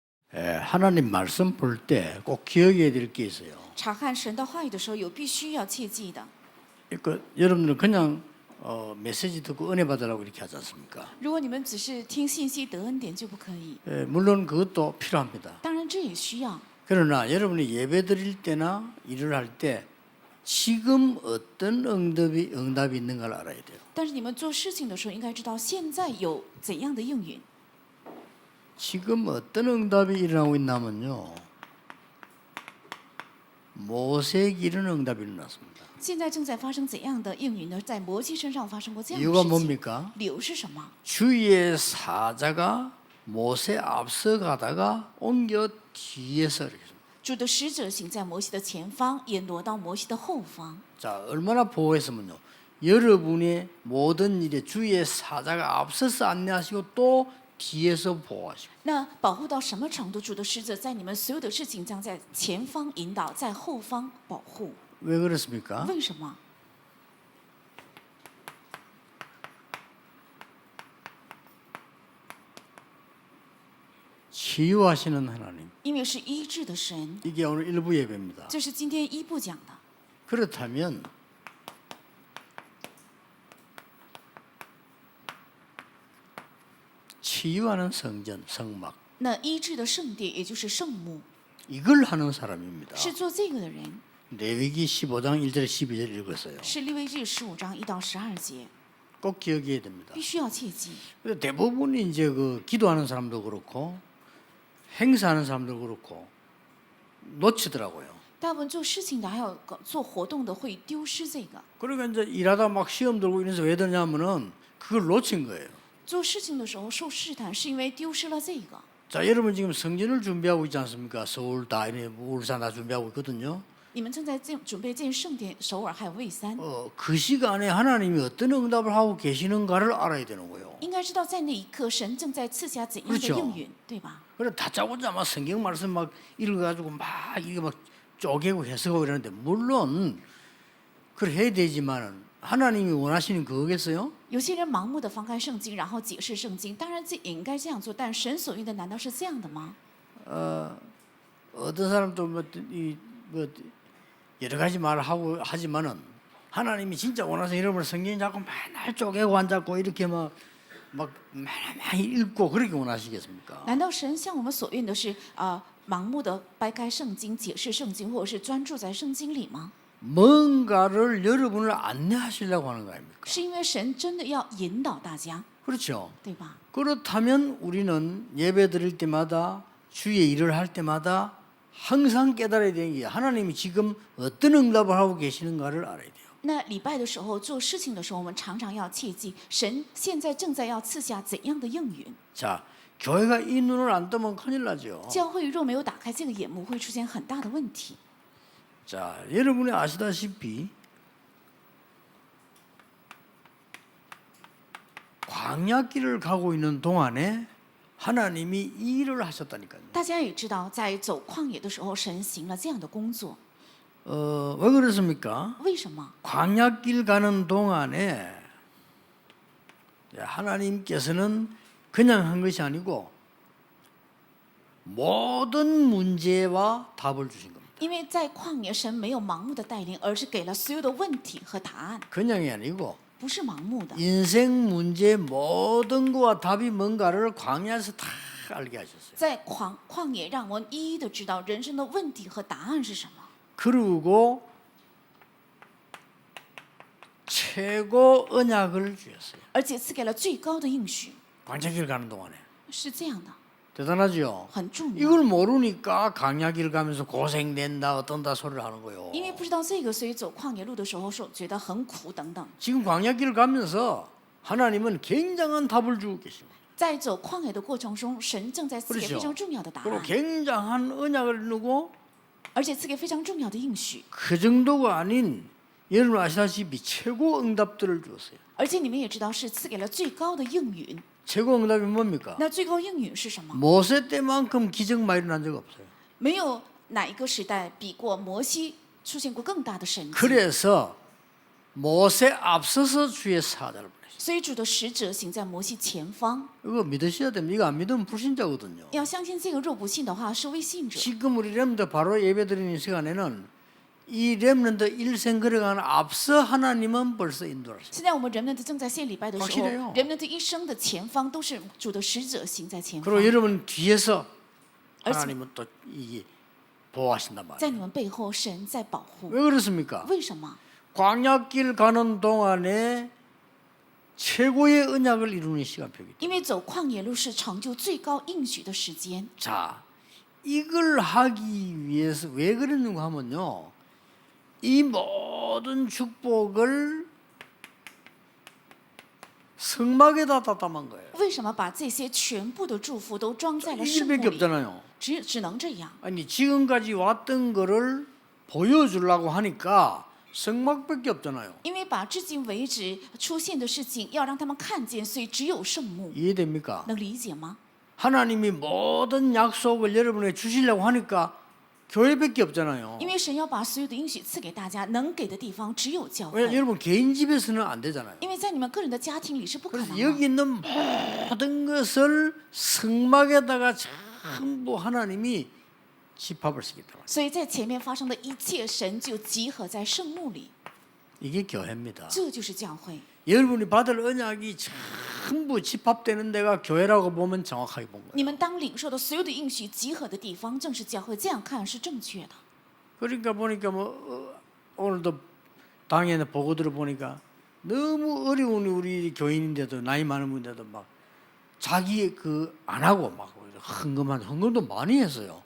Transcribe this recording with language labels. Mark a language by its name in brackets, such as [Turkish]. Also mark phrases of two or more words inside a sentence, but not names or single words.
[Korean] 하나님 말씀 볼 때 꼭 기억해야 될 게 있어요. [Chinese] 查看神的话语的时候，有必须要切记的。 [Korean] 그러니까 여러분들 그냥 메시지 듣고 은혜 받으라고 이렇게 하지 않습니까? [Chinese] 如果你们只是听信息得恩典就不可以， [Korean] 물론 그것도 필요합니다. [Chinese] 当然这也需要。 [Korean] 그러나 여러분이 예배 드릴 때나 일을 할 때 지금 어떤 응답이 있는가를 알아야 돼요. [Chinese] 但是你们做事情的时候，应该知道现在有怎样的应允。 [Korean] 지금 어떤 응답이 일어나고 있냐면요. 모세에게 이런 응답이 일어났습니다. [Chinese] 现在正在发生怎样的应允呢？在摩西身上发生过这样的 [Korean] 이유가 [Chinese] 事情。 [Korean] 뭡니까? [Chinese] 理由是什么？ [Korean] 주의 사자가 모세 앞서 가다가 옮겨 뒤에서 이렇게. [Chinese] 主的使者行在摩西的前方，也挪到摩西的后方。 [Korean] 자, 얼마나 보호했으면요. 여러분의 모든 일에 주의 사자가 앞서서 안내하시고 또 뒤에서 보호하시고. [Chinese] 那保护到什么程度？主的使者在你们所有的事情将在前方引导，在后方保护。 [Korean] 왜 그렇습니까? [Chinese] 为什么？ [Korean] 치유하시는 하나님. [Chinese] 因为是医治的神， [Korean] 이게 오늘 일부 예배입니다. [Chinese] 这是今天一部讲的。 [Korean] 그렇다면 치유하는 성전, 성막 [Chinese] 那医治的圣殿，也就是圣幕， [Korean] 이걸 하는 사람입니다. [Chinese] 是做这个的人， [Korean] 레위기 15장 1절 12절 읽었어요. [Chinese] 是利未记15章1到12节， [Korean] 꼭 기억해야 됩니다. [Chinese] 必须要切记。 [Korean] 근데 대부분이 이제 그 기도하는 사람도 그렇고 행사하는 사람도 그렇고 놓치더라고요. [Chinese] 大部分做事情的，还有做活动的，会丢失这个。 [Korean] 그러니까 이제 일하다 막 시험 들고 이래서 왜 되냐면은 그걸 놓친 거예요. [Chinese] 做事情的时候受试探，是因为丢失了这个。 [Korean] 자, 여러분 지금 성전을 준비하고 있지 않습니까? 서울 다, 울산 다 준비하고 있거든요. [Chinese] 你们正在准备建圣殿，首尔还有蔚山， [Korean] 그 시간에 하나님이 어떤 응답을 하고 계시는가를 알아야 되는 거예요. [Chinese] 应该知道在那一刻，神正在赐下怎样的 [Korean] 그렇죠 [Chinese] 应允，对吧？ [Korean] 그래 다짜고짜 막 성경 말씀 막 읽어가지고 막 이게 막 쪼개고 해석하고 이러는데 물론 그래 해야 되지만은 하나님이 원하시는 그거겠어요? [Chinese] 有些人盲目的翻开圣经，然后解释圣经，当然这也应该这样做，但神所愿的难道是这样的吗？ [Korean] 어떤 사람도 뭐 여러 가지 말을 하고 하지만은 하나님이 진짜 원하시는 여러분 성경 자꾸 맨날 쪼개고 앉았고 이렇게 막 많이 읽고 그렇게 원하시겠습니까? [Chinese] 难道神像我们所愿的是盲目的掰开圣经、解释圣经，或者是专注在圣经里吗？ [Korean] 뭔가를 여러분을 안내하시려고 하는 거 아닙니까? [Chinese] 是因为神真的要引导大家， [Korean] 그렇죠. [Chinese] 对吧？ [Korean] 그렇다면 우리는 예배 드릴 때마다 주의 일을 할 때마다 항상 깨달아야 되는 게 하나님이 지금 어떤 응답을 하고 계시는가를 알아야 돼요. [Chinese] 那礼拜的时候做事情的时候，我们常常要切记，神现在正在要赐下怎样的应允。 [Korean] 자, 교회가 이 눈을 안 뜨면 큰일 나죠. [Chinese] 教会若没有打开这个眼目，会出现很大的问题。 [Korean] 자, 여러분이 아시다시피 광야길을 가고 있는 동안에 하나님이 이 일을 하셨다니까요. [Chinese] 大家也知道，在走旷野的时候，神行了这样的工作。 [Korean] 왜 그렇습니까? [Chinese] 为什么？ [Korean] 광야길 가는 동안에 하나님께서는 그냥 한 것이 아니고 모든 문제와 답을 주신 겁니다. [Chinese] 因为在旷野，神没有盲目的带领，而是给了所有的问题和答案， [Korean] 그냥이 아니고 [Chinese] 不是盲目的。 [Korean] 인생 문제 모든 거와 답이 뭔가를 광야에서 다 알게 하셨어요. [Chinese] 在旷野，让我们一一的知道人生的问题和答案是什么。 [Korean] 그리고 최고 언약을 주셨어요. [Chinese] 而且赐给了最高的应许， [Korean] 광야길 가는 동안에. [Chinese] 是这样的， [Korean] 대단하죠? [Chinese] 很重要。 [Korean] 이걸 모르니까 광야길 가면서 고생된다 어떤다 소리를 하는 거예요. [Chinese] 因为不知道这个，所以走旷野路的时候说觉得很苦等等。 [Korean] 지금 광야길을 가면서 하나님은 굉장한 답을 주고 계십니다. [Chinese] 在走旷野的过程中，神正在赐给非常重要的答 [Korean] 그리고 [Chinese] 案， [Korean] 굉장한 언약을 누고 [Chinese] 而且赐给非常重要的应许。 [Korean] 그 정도가 아닌 여러분 아시다시피 최고 응답들을 주었어요. [Chinese] 而且你们也知道，是赐给了最高的应允。 [Korean] 최고 응답이 뭡니까? [Chinese] 那最高应允是什么？ [Korean] 모세 때만큼 기적 많이 일어난 적 없어요. [Chinese] 没有哪一个时代比过摩西出现过更大的神迹。 [Korean] 그래서 모세 앞서서 주의 사자를 보내셨어요. [Chinese] 所以主的使者行在摩西前方。 [Korean] 이거 믿으셔야 됩니다. 이거 안 믿으면 불신자거든요. [Chinese] 要相信这个，若不信的话是未信者。 [Korean] 지금 우리 렘드 바로 예배드리는 시간에는 이 렘런드 일생 걸어가는 앞서 하나님은 벌써 인도하셨어요. [Chinese] 现在我们人们正在献礼拜的时 [Korean] 확실해요 [Chinese] 候，人们的一生的前方都是主的使者行在前 [Korean] 그리고 [Chinese] 方， [Korean] 여러분 뒤에서 [Chinese] 而且 [Korean] 하나님은 또 이게 보호하신단 [Chinese] 在 [Korean] 말이에요. [Chinese] 你们背后神在保护。 [Korean] 왜 그렇습니까? [Chinese] 为什么？ [Korean] 광야길 가는 동안에 최고의 언약을 이루는 시간표이기 때문에. [Chinese] 因为走旷野路是成就最高应许的时间。 [Korean] 자, 이걸 하기 위해서 왜 그랬는가 하면요. 이 모든 축복을 성막에다 다 담은 거예요. [Chinese] 为什么把这些全部的祝福都装在了圣 [Korean] 이밖에 [Chinese] 幕里？ [Korean] 없잖아요. [Chinese] 只能这样。 [Korean] 아니 지금까지 왔던 거를 보여주려고 하니까 성막밖에 없잖아요. [Chinese] 因为把至今为止出现的事情要让他们看见，所以只有圣幕。 [Korean] 이해됩니까? [Chinese] 能理解吗？ [Korean] 하나님이 모든 약속을 여러분에게 주시려고 하니까 교회밖에 없잖아요. [Chinese] 因为神要把所有的应许赐给大家，能给的地方只有教 [Korean] 왜 [Chinese] 会。 [Korean] 여러분 개인 집에서는 안 되잖아요. [Chinese] 因为在你们个人的家庭里是不可 [Korean] 그래서 [Chinese] 能 [Korean] 여기 [Chinese] 的。 [Korean] 있는 모든 것을 성막에다가 전부 하나님이 집합을 시켰다. [Chinese] 所以在前面发生的一切，神就集合在圣幕里， [Korean] 이게 교회입니다. [Chinese] 这就是教会。 [Korean] 여러분이 받을 언약이 전부 집합되는 데가 교회라고 보면 정확하게 본 거예요. [Chinese] 你们当领受的所有的应许集合的地方，正是教会。这样看是正确的。 [Korean] 그러니까 보니까 오늘도 당연히 보고 들어보니까 너무 어려운 우리 교인인데도 나이 많은 분인데도 막 자기 그 안 하고 막 헌금도 많이 했어요.